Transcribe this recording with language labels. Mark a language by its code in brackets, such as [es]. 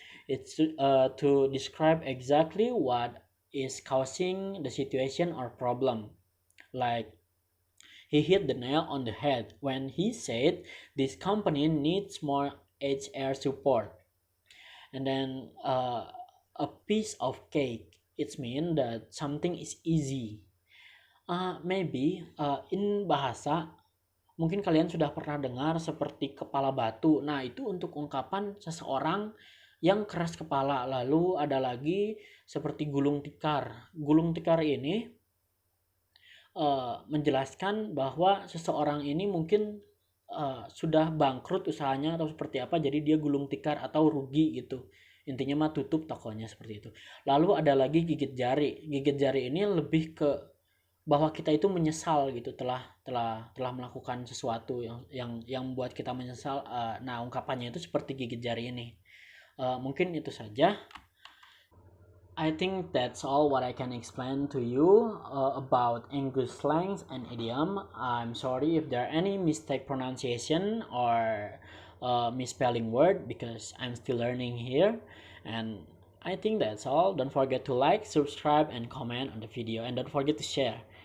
[en] It's to describe exactly what is causing the situation or problem. Like he hit the nail on the head when he said this company needs more HR support. And then a piece of cake. It means that something is easy. Maybe in [id] bahasa mungkin kalian sudah pernah dengar seperti kepala batu. Nah, itu untuk ungkapan seseorang yang keras kepala. Lalu ada lagi seperti gulung tikar. Gulung tikar ini menjelaskan bahwa seseorang ini mungkin sudah bangkrut usahanya atau seperti apa, jadi dia gulung tikar atau rugi gitu. Intinya mah tutup tokonya seperti itu. Lalu ada lagi gigit jari. Gigit jari ini lebih ke bahwa kita itu menyesal gitu, telah melakukan sesuatu yang membuat kita menyesal. Nah, ungkapannya itu seperti gigit jari ini. Mungkin itu saja. [en] I think that's all what I can explain to you about English slangs and idiom. I'm sorry if there are any mistake pronunciation or misspelling word because I'm still learning here. And I think that's all. Don't forget to like, subscribe, and comment on the video. And don't forget to share.